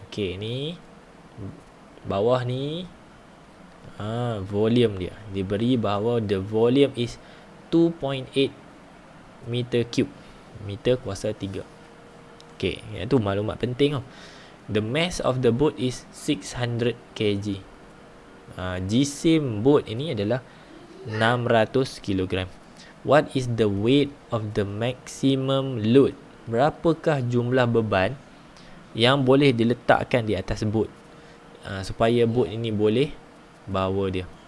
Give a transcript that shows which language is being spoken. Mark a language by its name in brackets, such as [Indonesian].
[Malay] Okay, ni bawah ni volume dia diberi bahawa [English] the volume is 2.8 meter cube, [Malay] meter kuasa 3. Okay, itu maklumat penting tau. [English] The mass of the boat is 600 kg. [Malay] Jisim boat ini adalah 600 kg. [English] What is the weight of the maximum load? [Malay] Berapakah jumlah beban yang boleh diletakkan di atas boat supaya boat ini boleh bawa dia?